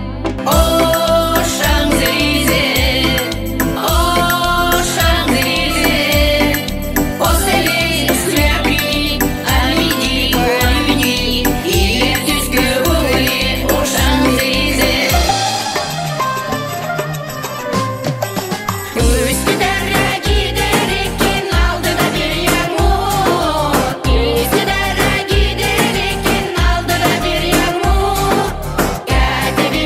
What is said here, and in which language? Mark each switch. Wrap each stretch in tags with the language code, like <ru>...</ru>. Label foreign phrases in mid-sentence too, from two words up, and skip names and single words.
<fr>Oh Champs-Élysées, oh Champs-Élysées, posez-les sous la pluie, à midi ou à minuit, il est tout ce que vous voulez aux Champs-Élysées.</fr> <tr>Üsküdar'a giderken aldı da bir yağmur. Üsküdar'a giderken aldı da bir yağmur.</tr>